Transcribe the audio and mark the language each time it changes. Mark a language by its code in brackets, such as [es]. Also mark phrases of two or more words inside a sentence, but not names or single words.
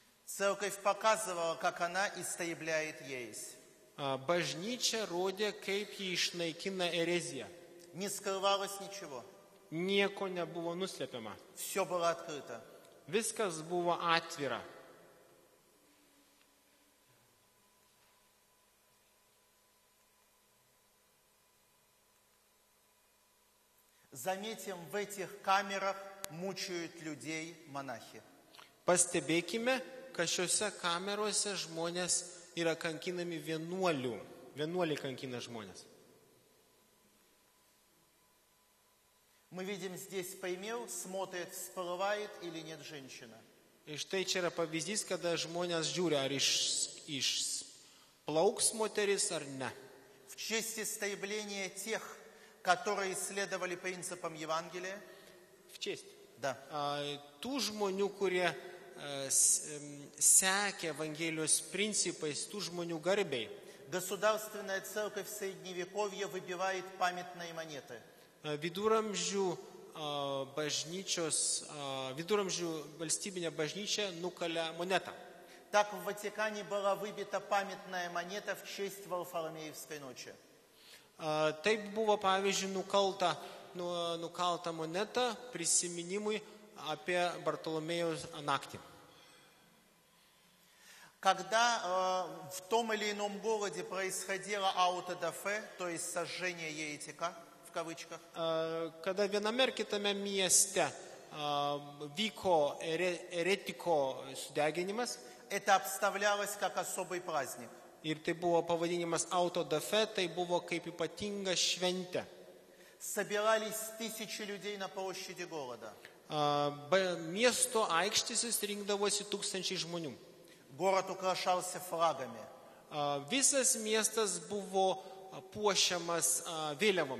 [ru] Церковь показывала, как она истребляет ересь. [lt] Bažnyčia rodė, kaip jį išnaikina ereziją. [ru] Не скрывалось ничего. [lt] Nieko nebuvo nuslepiama. [ru] Все было открыто. [lt] Viskas buvo atvira. [ru] Заметим, в этих камерах мучают людей монахи. [lt] Pastebėkime, kad šiuose kamerose žmonės yra kankinami vienuolių. Vienuoliai kankina žmonės. [ru] Мы видим здесь пример, смотрит, всплывает или нет женщина. [lt] Ir štai čia yra pavyzdys, kada žmonės žiūri, ar išplauks moteris ar ne. [ru] В честь истребления тех, которые исследовали принципам Евангелия. В честь. Да. [lt] Tų žmonių, kurie sekė Evangelijos principais, tų žmonių garbiai. [ru] Государственная церковь в Средневековье выбивает памятные монеты. [lt] Viduramžių valstybinė bažnyčia nukalė monetą. [ru] Так в Ватикане была выбита памятная монета в честь Варфоломеевской ночи. [lt] Taip buvo, pavyzdžiui, nukalta moneta prisiminimui apie Bartolomėjaus naktį. [ru] Когда в том или ином городе происходило аутодафе, то есть сожжение еретика, в кавычках, [lt] Kada viename ar kitame mieste vyko eretiko sudeginimas, [ru] это обставлялось как особый праздник. [lt] ir tai buvo pavadinimas autodafe, tai buvo kaip ypatinga šventė. [ru] Собирались тысячи людей на площади города. [lt] Miesto aikštėse rinkdavosi tūkstančiai žmonių. [ru] Город украшался флагами. [lt] Visas miestas buvo puošiamas vėliavomis.